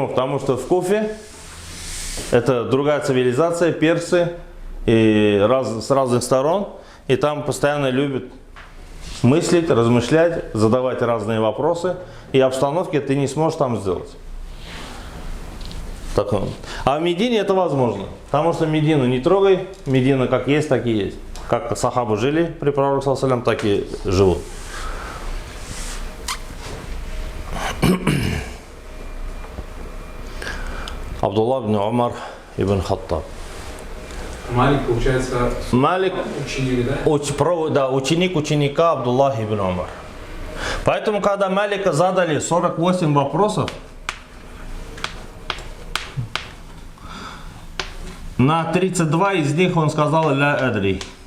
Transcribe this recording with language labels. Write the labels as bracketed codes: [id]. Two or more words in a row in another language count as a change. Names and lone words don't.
[ru] Потому что в Куфе это другая цивилизация, персы, и с разных сторон, и там постоянно любят мыслить, размышлять, задавать разные вопросы, и обстановки ты не сможешь там сделать. Так, а в Медине это возможно, потому что Медину не трогай, Медина как есть, так и есть. Как сахабы жили при пророке [ar] صلى الله عليه وسلم, [ru] так и живут. Абдулла ибн Умар ибн Хаттаб. Малик, получается, Малик, ученик, да? ученик ученика Абдуллах ибн Умар. Поэтому, когда Малика задали 48 вопросов, на 32 из них он сказал [ar] «لا أدري».